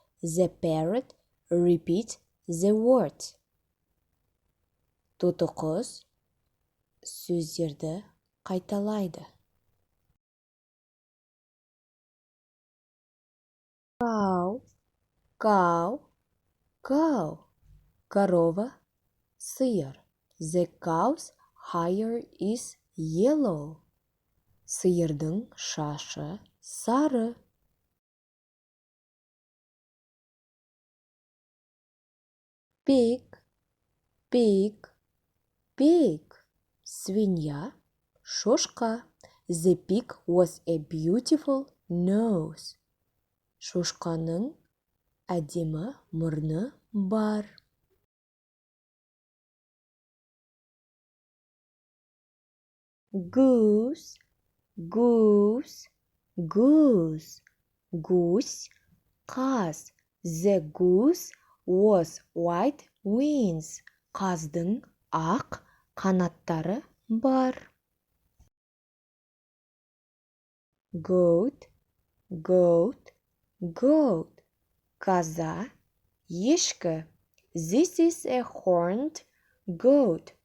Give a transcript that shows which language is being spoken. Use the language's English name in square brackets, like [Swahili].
[English] The parrot repeats the words. [Kazakh] Тоты құс сөздерді қайталайды. [English] Cow, cow, cow. Корова, сиыр. The cow's hair is yellow. [Kazakh] Сиырдың шашы сары. [English] Pig, pig, pig. [Kazakh] Свинья, шошқа. [English] The pig was a beautiful nose. [Kazakh] Шошқаның әдемі мұрны бар. [English] Goose, goose, goose. [Kazakh] Гусь, қаз. [English] The goose was white wings. [Kazakh] Қаздың ақ қанаттары бар. [English] Goat, goat, goat. Каза, ешкі. This is a horned goat.